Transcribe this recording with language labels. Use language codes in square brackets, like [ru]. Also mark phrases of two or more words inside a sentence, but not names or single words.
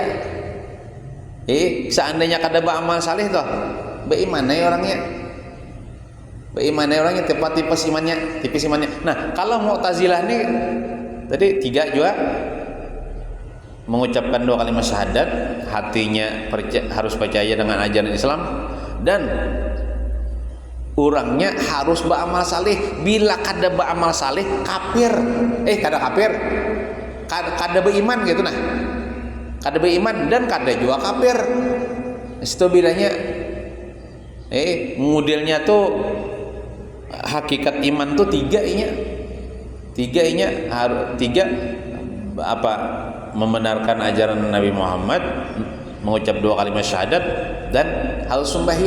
[id] Seandainya kada beramal saleh toh, beriman orangnya, tipis imannya. Nah, kalau Mu'tazilah nih tadi tiga juga mengucapkan dua kalimat syahadat, hatinya harus percaya dengan ajaran Islam, dan orangnya harus beramal saleh. Bila kada beramal saleh kafir, kada kafir, kada beriman gitu. Nah, kada beriman dan kada juga kafir. Itu bedanya. Modelnya tuh hakikat iman tuh tiga apa, membenarkan ajaran Nabi Muhammad, mengucap dua kalimat syahadat, dan harus sembahyang.